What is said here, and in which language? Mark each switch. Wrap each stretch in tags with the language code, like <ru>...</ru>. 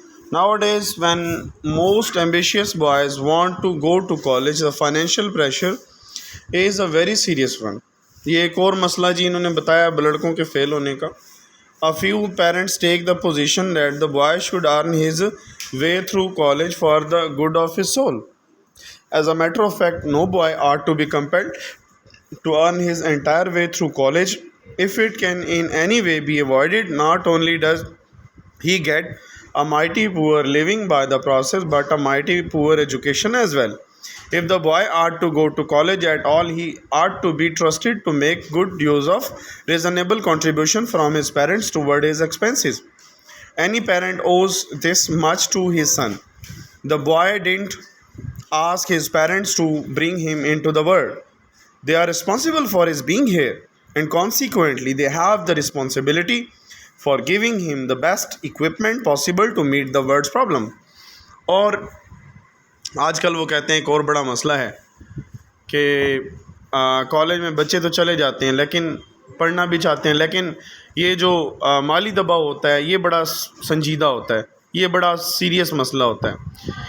<en>Nowadays, when most ambitious boys want to go to college, the financial pressure is a very serious one.</en> <ur>یہ ایک اور مسئلہ جی انہوں نے بتایا لڑکوں کے فیل ہونے کا.</ur> <en>A few parents take the position that the boy should earn his way through college for the good of his soul. As a matter of fact, no boy ought to be compelled to earn his entire way through college. If it can in any way be avoided, not only does he get a mighty poor living by the process, but a mighty poor education as well. If the boy ought to go to college at all, he ought to be trusted to make good use of reasonable contribution from his parents toward his expenses. Any parent owes this much to his son. The boy didn't ask his parents to bring him into the world. They are responsible for his being here, and consequently, they have the responsibility for giving him the best equipment possible to meet the world's problem.</en> <ur>اور آج کل وہ کہتے ہیں ایک اور بڑا مسئلہ ہے کہ کالج میں بچے تو چلے جاتے ہیں لیکن پڑھنا بھی چاہتے ہیں، لیکن یہ جو مالی دباؤ ہوتا ہے یہ بڑا سنجیدہ ہوتا ہے، یہ بڑا سیریس مسئلہ ہوتا ہے.</ur>